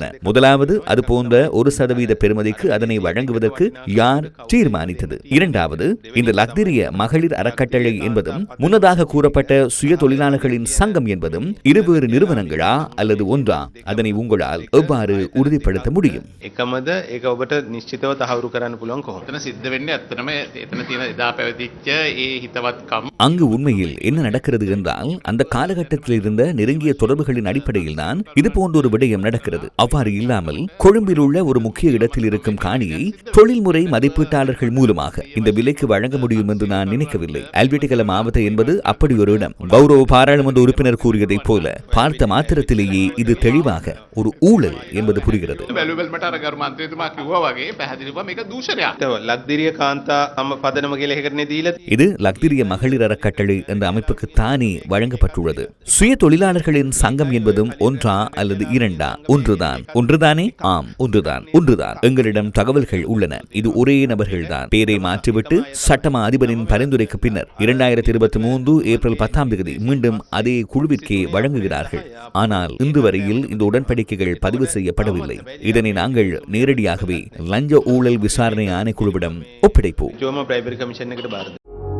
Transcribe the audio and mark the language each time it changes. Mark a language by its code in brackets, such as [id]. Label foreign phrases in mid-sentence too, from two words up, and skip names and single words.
[ta] முதலாவது, அது போன்ற 1% பெறுமதிக்கு அதனை வழங்குவதற்கு யார் தீர்மானித்தது? இரண்டாவது, இந்த லக்திரிய மகளிர் அறக்கட்டளை என்பதும் முன்னதாக கூறப்பட்ட சுய தொழிலாளர்களின் சங்கம் என்பதும் இருவேறு நிறுவனங்களா அல்லது ஒன்றா? அதனை உங்களால் எவ்வாறு உறுதிப்படுத்த முடியும்? [si] එකමද ඒක ඔබට නිශ්චිතව තහවුරු කරන්න පුළුවන් කොහොමද? එතන සිද්ධ වෙන්නේ ඇත්තටම එතන තියෙන එදා පැවතිච්ච ඒ හිතවත්කම්. [ta] அங்கு உண்மையில் என்ன நடக்கிறது என்றால் அந்த காலகட்டத்தில் இருந்த நெருங்கிய தொடர்புகளின் அடிப்படையில் தான் இது போன்ற ஒரு விடயம் நடக்கிறது. அவ்வாறு இல்லாமல் கொழும்பில் உள்ள ஒரு முக்கிய இடத்தில் இருக்கும் காணியை தொழில்முறை மதிப்பீட்டாளர்கள் மூலமாக இந்த விலைக்கு வழங்க முடியும் என்று நான் நினைக்கவில்லை. அல்வெட்டிகல மாவட்ட என்பது அப்படி ஒரு இடம். கௌரவ பாராளுமன்ற உறுப்பினர் கூறியதைப் போல பார்த்த மாத்திரத்திலேயே இது தெளிவாக ஒரு ஊழல் என்பது புரிகிறது. [si] බැලුවල්මට අර ගරු මන්ත්‍රීතුමා කිව්වා වගේ පැහැදිලිව මේක දූෂණයක්. ලක්දිරිය කාන්තා තම පදනම කියලා එකකටනේ දීලා. [ta] இது லக்திரிய மகளிர் அறக்கட்டளை என்ற அமைப்புக்கு தானே வழங்கப்பட்டுள்ளது. சுய தொழிலாளர்களின் சங்கம் என்பதும் ஒன்றா அல்லது இரண்டா? ஒன்றுதான். ஒன்றுதானே? ஆம், ஒன்றுதான். எங்களிடம் தகவல்கள் உள்ளன. இது ஒரே நபர்கள்தான். பேரை மாற்றிவிட்டு சட்டமா அதிபரின் பரிந்துரைக்கு பின்னர் 2023 ஏப்ரல் 10ஆம் தேதி மீண்டும் அதே குழுவிற்கே வழங்குகிறார்கள். ஆனால் இன்று வரையில் இந்த உடன்படிக்கைகள் பதிவு செய்யப்படவில்லை. இதனை நாங்கள் நேரடியாகவே லஞ்ச ஊழல் விசாரணை ஆணைக்குழுவிடம் ஒப்படைப்போம். [si] ජෝම [en] primary commission [si] එකට බාර දෙන්න.